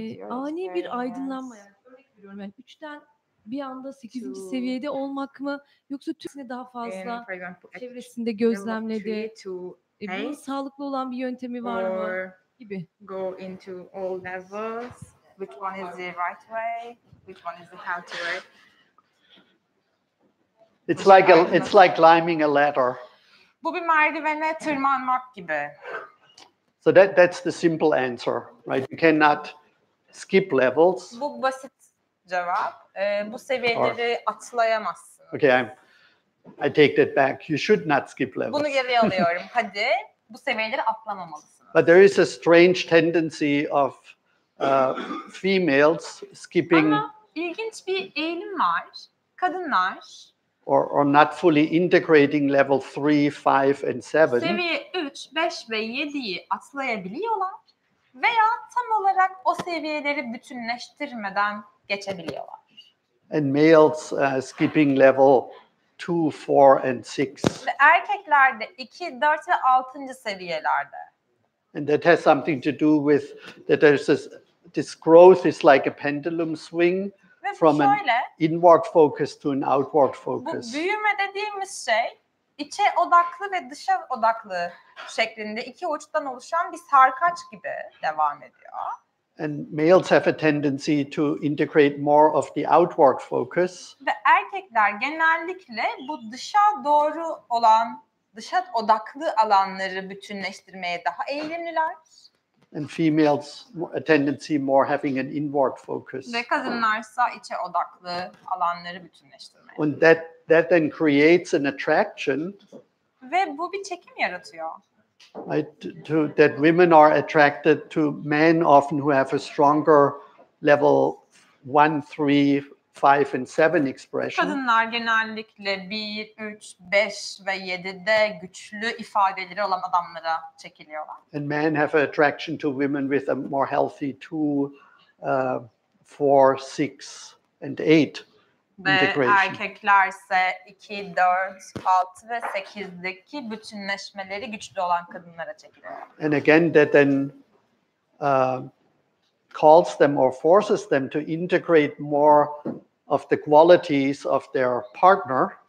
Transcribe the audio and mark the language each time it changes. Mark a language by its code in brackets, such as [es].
[tr] Ani bir aydınlanma, yani örnek veriyorum, yani 3'ten bir anda 8. seviyede olmak mı, yoksa tüm daha fazla çevresinde gözlemledi, bunun sağlıklı olan bir yöntemi var mı gibi. [en] Go into all levels. Which one is the right way? Which one is the healthy way? It's like climbing a ladder. [tr] Bu bir merdivene tırmanmak gibi. [en] So that's the simple answer, right? You cannot skip levels. [tr] Bu basit cevap. Bu seviyeleri atlayamazsın. [en] Okay, I take that back. You should not skip levels. [tr] Bunu geriye alıyorum. Hadi bu seviyeleri atlamamalısın. [en] But there is a strange tendency of females skipping. [tr] Ama ilginç bir eğilim var. Kadınlar [en] or not fully integrating level 3, 5, and 7. [tr] Seviye 3, 5 ve 7'yi atlayabiliyorlar veya tam olarak o seviyeleri bütünleştirmeden geçebiliyorlar. [en] And males skipping level 2, 4, and 6. [tr] Ve erkeklerde 2, 4 ve 6. seviyelerde. [en] And that has something to do with that there's this growth is like a pendulum swing from an inward focus to an outward focus. [tr] Bu büyüme dediğimiz şey içe odaklı ve dışa odaklı şeklinde iki uçtan oluşan bir sarkaç gibi devam ediyor. [en] And males have a tendency to integrate more of the outward focus. [tr] Ve erkekler genellikle bu dışa doğru olan, dışa odaklı alanları bütünleştirmeye daha eğilimliler. [en] And females a tendency more having an inward focus. [tr] Ve kadınlarsa içe odaklı alanları bütünleştirmeye. [en] And that then creates an attraction. [tr] Ve bu bir çekim yaratıyor. [en] Right, that women are attracted to men often who have a stronger level 1, 3, 5, and 7 expression. [tr] Kadınlar genellikle 1, 3, 5 ve 7'de güçlü ifadeleri olan adamlara çekiliyorlar. [en] And men have an attraction to women with a more healthy 2, 4, 6, and 8 [tr] ve [en] integration. [tr] Erkeklerse 2, 4, 6 ve 8'deki bütünleşmeleri güçlü olan kadınlara çekiliyor. [en] And again that then calls them or forces them to integrate more of the qualities of their partner.